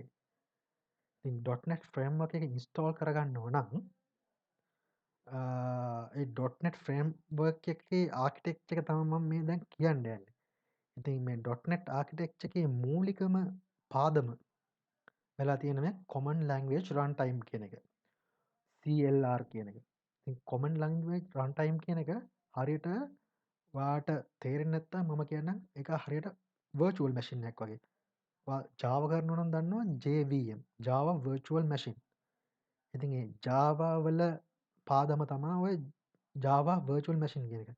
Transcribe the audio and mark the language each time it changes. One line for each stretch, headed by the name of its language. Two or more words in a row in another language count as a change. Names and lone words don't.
Sinhala: ඉතින් .NET ෆ්‍රේම්වර්ක් එක ඉන්ස්ටෝල් කරගන්නව නම් ඒ .NET ෆ්‍රේම්වර්ක් එකේ ආකිටෙක්චර් එක තමයි මම මේ දැන් කියන්න යන්නේ. ඉතින් මේ .NET ආකිටෙක්චර් එකේ මූලිකම පාදම වෙලා තියෙන මේ
English: common language runtime
Sinhala: කියන එක. C CLR කියන එක. ඉතින්
English: common language runtime
Sinhala: කියන එක හරියට ඔයාට තේරෙන්නේ නැත්නම් මම කියන්නම් ඒක හරියට
English: virtual machine
Sinhala: එකක් වගේ. ඔයා Java කරනවා නම් දන්නවා JVM Java Virtual Machine. ඉතින් ඒ Java වල පාදම තමයි ඔය Java Virtual Machine කියන එක.